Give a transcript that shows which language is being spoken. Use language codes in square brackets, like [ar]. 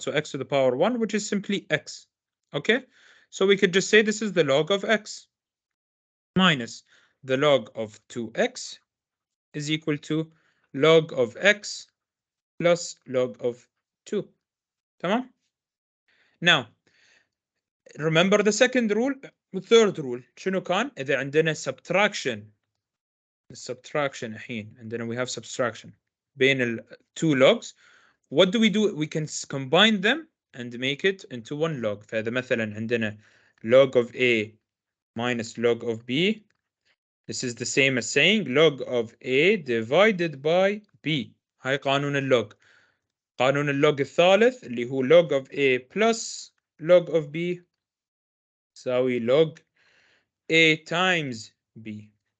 [en] So x to the power 1, which is simply x. Okay? So we could just say this is the log of x minus the log of 2x is equal to log of x plus log of 2. Tamam? Now, remember the second rule, the third rule. [ar] شنو كان؟ إذا عندنا subtraction الحين عندنا [en] we have subtraction [ar] بين ال two logs. [en] What do? We can combine them and make it into one log. [ar] فإذا مثلا عندنا [en] log of A minus log of B, this is the same as saying log of A divided by B. [ar] هاي قانون اللوج. قانون اللوج الثالث اللي هو [en] log of A plus log of B [ar] يساوي [en] log A times B.